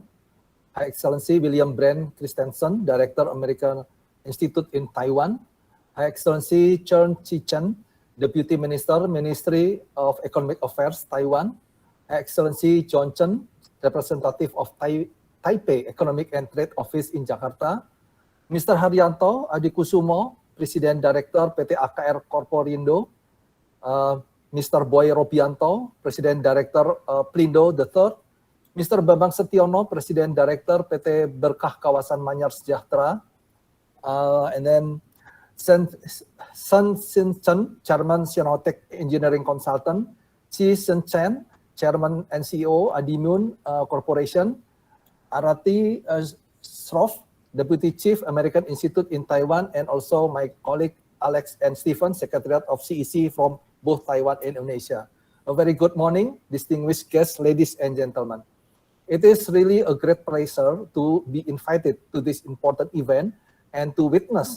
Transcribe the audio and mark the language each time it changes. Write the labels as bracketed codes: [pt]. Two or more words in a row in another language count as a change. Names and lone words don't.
[en] High Excellency William Brand Christensen, Director American Institute in Taiwan. High Excellency Chen Chi-chen, Deputy Minister, Ministry of Economic Affairs, Taiwan. High Excellency John Chen, Representative of TAIPE Economic and Trade Office in Jakarta. Mr. Haryanto Adikusumo, President Director PT AKR Corporindo. Mr. Boy Robianto, President Director Plindo III. Mr. Bambang Setiono, President Director PT Berkah Kawasan Manyar Sejahtera, and then Sun Sin Chen, Chairman Sinotech Engineering Consultant, Chi Sen Chen, Chairman and CEO Adimun Corporation, Arati Sroff, Deputy Chief American Institute in Taiwan, and also my colleague Alex and Stephen, Secretariat of CEC from both Taiwan and Indonesia. A very good morning, distinguished guests, ladies and gentlemen. It is really a great pleasure to be invited to this important event and to witness